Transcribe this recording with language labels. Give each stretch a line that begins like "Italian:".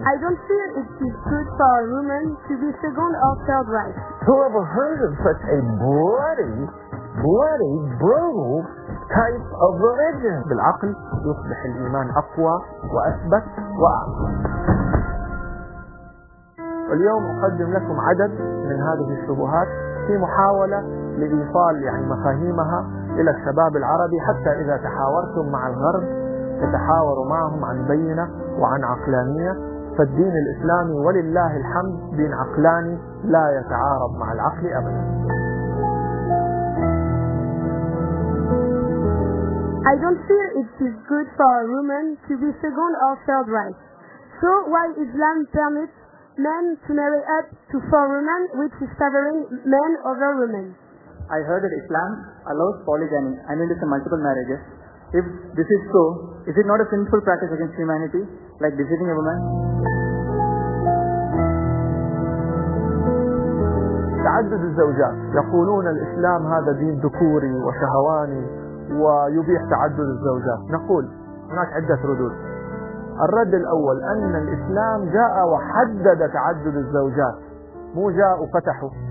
English: I don't feel it's good for a woman to be second or third wife. Who ever heard of such a bloody, brutal type of religion?
Arabic: بالعقل يصبح الإيمان أقوى وأثبت وأعظم. اليوم أقدم لكم عدد من هذه الشبهات في محاولة لإيصال يعني مفاهيمها إلى الشباب العربي، حتى إذا تحاورتم مع الغرب تتحاوروا معهم عن بينة وعن عقلانية. فالدين الإسلامي ولله الحمد دين عقلاني لا يتعارض مع العقل أبدا.
English: I don't feel it is good for a woman to be second or third wife. So why Islam permits men to marry up to four women, which is favoring men over women? I heard that Islam allows polygamy, I mean it's a multiple marriages. If this is so, is it not a sinful practice against humanity, like deceiving a woman?
Arabic: تعدد الزوجات، يقولون الإسلام هذا دين ذكوري وشهواني ويبيح تعدد الزوجات. نقول هناك عدة ردود. الرد الأول أن الإسلام جاء وحدد تعدد الزوجات، مو جاء وفتحه.